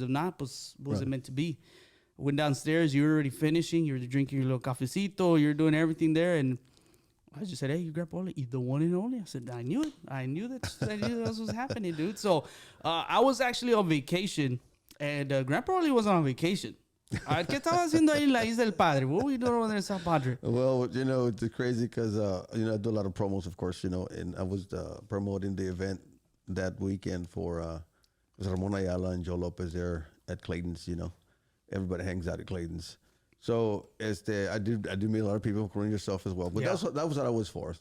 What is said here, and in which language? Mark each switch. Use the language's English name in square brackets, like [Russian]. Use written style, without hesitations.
[English] If not, pues, what was it meant to be? I went downstairs. You were already finishing. You were drinking your little cafecito. You're doing everything there. And I just said, hey, you GrampaOrly, you the one and only. I said, I knew it. I knew that was happening, dude. So I was actually on vacation, and GrampaOrly wasn't on vacation. [Spanish] ¿Qué estaba haciendo ahí en la Isla del Padre? [English] What were you doing over there in South Padre? Well, you know, it's crazy because, you know, I do a lot of promos, of course, you know, and I was promoting the event that weekend for Ramon Ayala and Joe Lopez there at Clayton's, you know. Everybody hangs out at Clayton's. So I do meet a lot of people, including yourself as well. But that was what I was for.